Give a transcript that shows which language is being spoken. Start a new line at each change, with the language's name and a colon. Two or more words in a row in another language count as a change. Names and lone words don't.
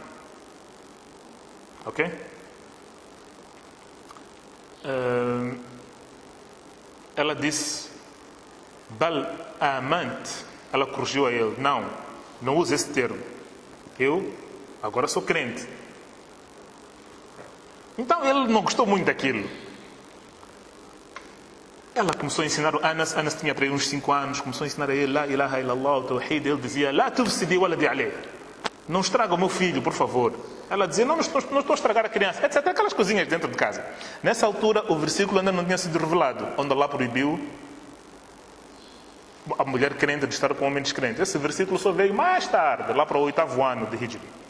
Portuguese: Ok? Ela disse
Arabic: بل آمنت.
Portuguese: Ela corrigiu a ele. Não usa esse termo. Eu agora sou crente. Então ele não gostou muito daquilo. Ela começou a ensinar o Anas. Anas tinha para aí uns 5 anos. Começou a ensinar a ele
Arabic: لا إله إلا الله,
Portuguese: o tawhid. Ele dizia
Arabic: لا تفسدي ولدي عليه.
Portuguese: Não estraga o meu filho, por favor. Ela dizia não estou a estragar a criança, etc. Aquelas coisinhas dentro de casa. Nessa altura o versículo ainda não tinha sido revelado, onde Allah proibiu a mulher crente de estar com homem descrente. Esse versículo só veio mais tarde, lá para o 8º ano de Hijri.